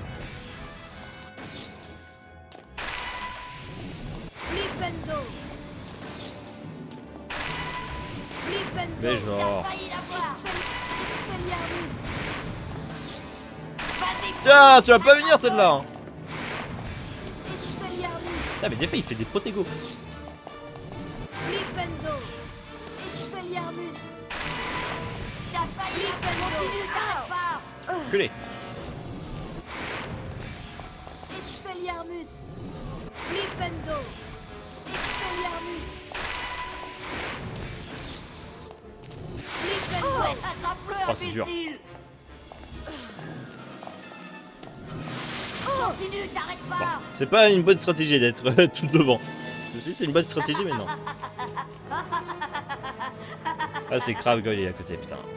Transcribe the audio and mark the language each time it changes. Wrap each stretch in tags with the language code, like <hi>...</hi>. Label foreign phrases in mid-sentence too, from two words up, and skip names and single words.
<fr>Flipendo. Flipendo. Mais genre. T'as failli l'avoir. Expelliarmus. Vas-y, Tiens, tu vas pas venir celle-là. Hein. Expelliarmus. Ah mais des fois il fait des protégos. Flipendo. Expelliarmus. T'as failli. Continue, t'arrêtes pas. Culé. Expelliarmus. Flipendo. Expelliarmus. Flipendo. Ouais, attrape-le, Oh, c'est dur. imbécile. Continue, t'arrêtes pas. C'est pas une bonne stratégie d'être tout devant. Je sais c'est une bonne stratégie mais non. Ah c'est Crab Goy il est à côté putain.</fr>